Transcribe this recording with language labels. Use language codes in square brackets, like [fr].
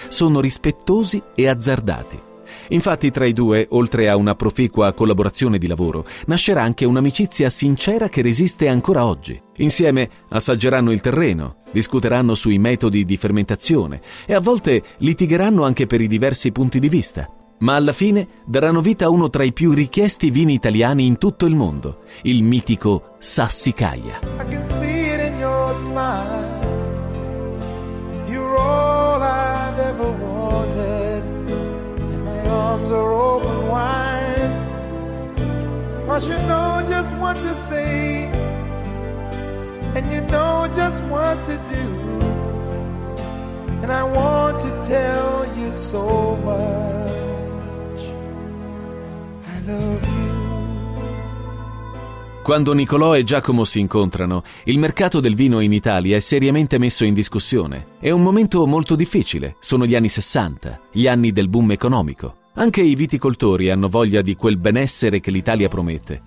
[it] Sono rispettosi e azzardati. Infatti, tra i due, oltre a una proficua collaborazione di lavoro, nascerà anche un'amicizia sincera che resiste ancora oggi. Insieme assaggeranno il terreno, discuteranno sui metodi di fermentazione e a volte litigheranno anche per i diversi punti di vista. Ma alla fine daranno vita a uno tra i più richiesti vini italiani in tutto il mondo, il mitico Sassi Caja. [en] I can see it in your smile. You're all I've ever wanted. And my arms are open wide. Cause you know just what to say. And you know just what to do. And I want to tell you so much. [it] Quando Nicolò e Giacomo si incontrano, il mercato del vino in Italia è seriamente messo in discussione. È un momento molto difficile, sono gli anni 60, gli anni del boom economico. Anche i viticoltori hanno voglia di quel benessere che l'Italia promette.